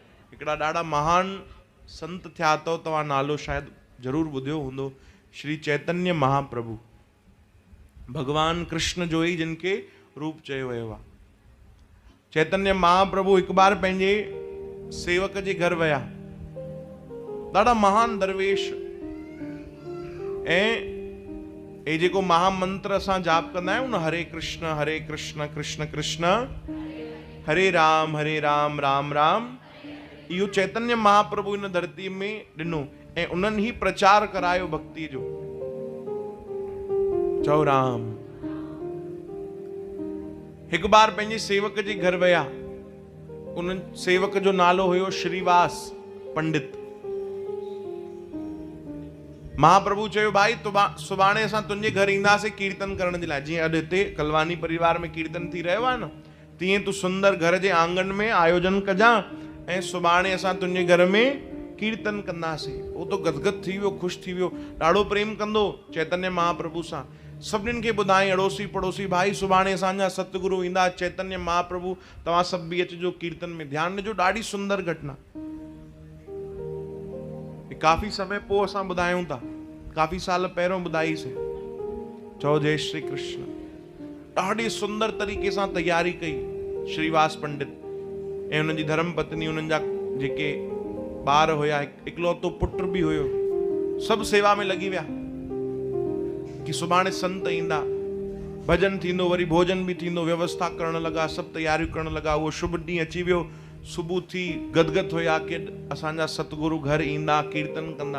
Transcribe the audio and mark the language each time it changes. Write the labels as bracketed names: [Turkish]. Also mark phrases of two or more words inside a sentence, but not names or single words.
[Sindhi] हिकिड़ा ॾाढा महान संत थिया अथव, तव्हां नालो शायदि ज़रूरु ॿुधियो हूंदो, श्री चैतन्य महाप्रभु। भगवान कृष्ण जो ई जिनके रूप चयो वियो आहे। चैतन्य महाप्रभु हिकु बार पंहिंजे सेवक जे घर विया, ॾाढा महान दरवेश, ऐं जेको महामंत्र असां जाप कंदा आहियूं न, हरे कृष्ण कृष्ण कृष्ण हरे राम राम राम, इहो चैतन्य महाप्रभु इन धरती में ॾिनो ऐं उन्हनि ही प्रचार करायो भक्ति जो। चओ राम। हिकु बार पंहिंजे सेवक जे घर विया, उन सेवक जो नालो हुयो श्रीवास पंडित। महाप्रभु चयो भाई सुभाणे असां तुंहिंजे घर ईंदासीं कीर्तन करण जे लाइ। जीअं अॼु हिते कलवानी परिवार में कीर्तन थी रहियो आहे न, तीअं तूं सुंदर घर जे आंगन में आयोजन कजां ऐं सुभाणे असां तुंहिंजे घर में कीर्तन कंदासीं। वो तो गदगद थी वियो, ख़ुशि थी वियो, ॾाढो प्रेम कंदो चैतन्य महाप्रभु सां। सभिनीनि खे ॿुधाई, अड़ोसी पड़ोसी, भाई सुभाणे असांजा सतगुरु ईंदा चैतन्य महाप्रभु, तव्हां सभु बि अचिजो कीर्तन में। ध्यानु ॾिजो, ॾाढी सुंदर घटना, काफ़ी समय पोइ असां ॿुधायूं था, काफ़ी साल पहिरियों ॿुधाईसीं। चओ जय श्री कृष्ण। ॾाढी सुंदर तरीक़े सां तैयारी कई श्रीवास पंडित ऐं हुनजी धर्म पत्नी, हुननि जा जेके ॿार हुया, इकलौतो पुट बि हुयो, सभु सेवा में लॻी विया कि सुभाणे संत ईंदा, भजन थींदो, वरी भोजन बि थींदो, व्यवस्था करण लॻा, सभु तैयारियूं करण लॻा। उहो शुभ ॾींहुं अची वियो, सुबुह थी गदगद हुया कि असांजा सतगुरु घर ईंदा, कीर्तन कंदा।